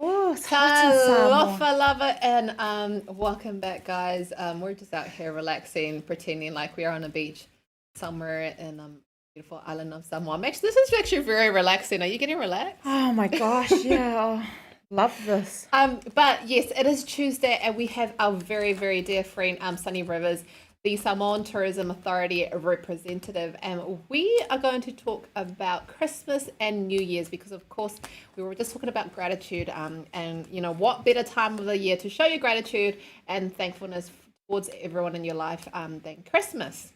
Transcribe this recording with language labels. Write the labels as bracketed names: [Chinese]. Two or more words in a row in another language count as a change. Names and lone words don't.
[English] it's hot in Samoa. [Samoan] Talofa lava, [English] and welcome back, guys. We're just out here relaxing, pretending like we are on a beach somewhere in beautiful island of Samoa. This is actually very relaxing. Are you getting relaxed? Oh my gosh, yeah. Love this. But yes, it is Tuesday, and we have our very, very dear friend, Sunny Rivers, the Samoan Tourism Authority representative, and we are going to talk about Christmas and New Year's because, of course, we were just talking about gratitude, and you know what better time of the year to show your gratitude and thankfulness towards everyone in your life than Christmas.